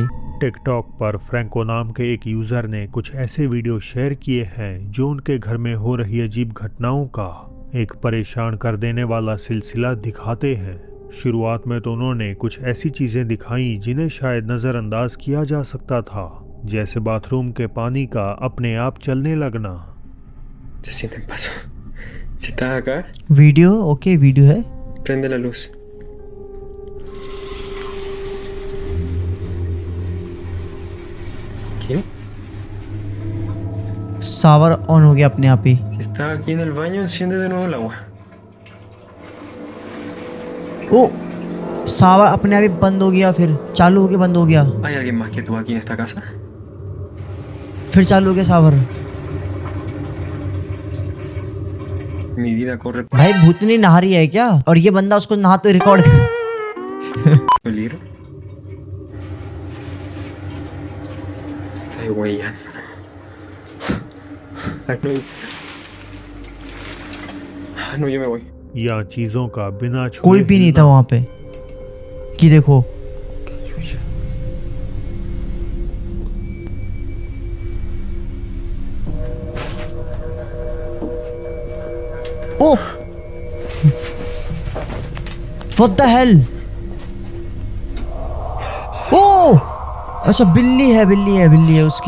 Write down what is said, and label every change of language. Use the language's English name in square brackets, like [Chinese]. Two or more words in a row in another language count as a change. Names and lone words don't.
[Hindi] टिकटॉक पर फ्रैंको नाम के एक यूजर ने कुछ ऐसे वीडियो शेयर किए हैं जो उनके घर में हो रही अजीब घटनाओं का एक परेशान कर देने वाला सिलसिला दिखाते हैं। शुरुआत में तो उन्होंने कुछ ऐसी चीजें दिखाई जिन्हें शायद नजरअंदाज किया जा सकता था, जैसे बाथरूम के पानी का अपने आप चलने लगना। [English] video okay video [Hindi] है। [Spanish] Prende la luz. ¿Quién? [English] shower on [Hindi] हो गया अपने आप ही। [Spanish] Si estás aquí en el baño, enciende de nuevo el agua. [Hindi] ओ शावर अपने आप ही बंद हो गया, फिर चालू हो गया, बंद हो गया, [Spanish] ¿Hay alguien más que tú aquí en esta casa? [Hindi] फिर चालू हो गया शावर। [Spanish] Mi vida corre [Hindi] भाई भूतनी नहा रही है क्या? और ये बंदा उसको नहाते रिकॉर्ड [Spanish] peligro. Ay, güey, ya. Ay, no. No, yo me voy. [Hindi] या चीजों का बिना छुए कोई भी नहीं था वहां पे कि देखो ओ [English] what the hell [Hindi] ओ अच्छा बिल्ली है उसकी